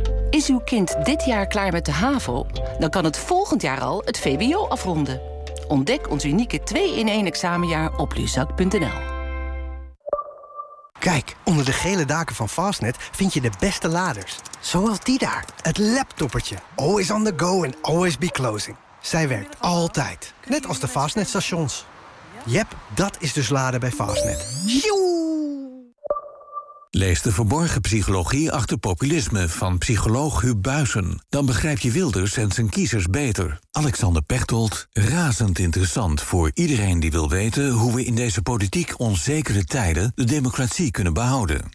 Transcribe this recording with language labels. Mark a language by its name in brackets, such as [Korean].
[Dutch] Is uw kind dit jaar klaar met de HAVO? Dan kan het volgend jaar al het VWO afronden. Ontdek ons unieke 2-in-1 examenjaar op luzak.nl. Kijk, onder de gele daken van Fastnet vind je de beste laders. Zoals die daar, het laptoppertje. [English] Always on the go and always be closing. [Dutch] Zij werkt altijd, net als de Fastnet-stations. Yep, dat is dus laden bij Fastnet. Joe! Lees De verborgen psychologie achter populisme van psycholoog Huub Buysen. Dan begrijp je Wilders en zijn kiezers beter. Alexander Pechtold, razend interessant voor iedereen die wil weten hoe we in deze politiek onzekere tijden de democratie kunnen behouden.